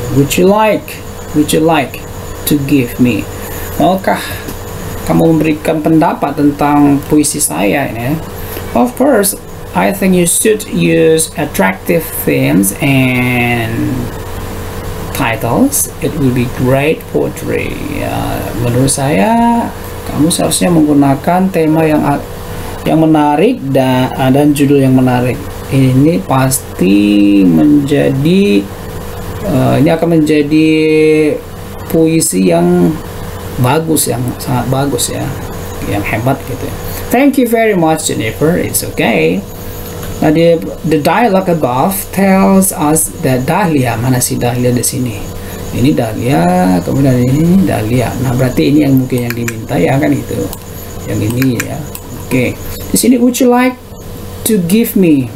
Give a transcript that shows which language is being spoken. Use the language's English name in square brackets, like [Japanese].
[English] Would you like to give me? [Indonesian] Maukah kamu memberikan pendapat tentang puisi saya ini? [English] Of course, I think you should use attractive themes and titles. It will be great poetry. [Indonesian] Menurut saya, kamu seharusnya menggunakan tema yang menarik dan judul yang menarik. Ini pasti menjadi ini akan menjadi puisi yang bagus, yang sangat bagus ya, yang hebat gitu ya. [English] Thank you very much Jennifer, it's okay. Nah, the dialogue above tells us that Dahlia, [Indonesian] mana si Dahlia di sini? Ini Dahlia, kemudian ini Dahlia. Nah, berarti ini yang mungkin yang diminta ya kan itu. Yang ini ya. Oke. Di sini [English] would you like to give me?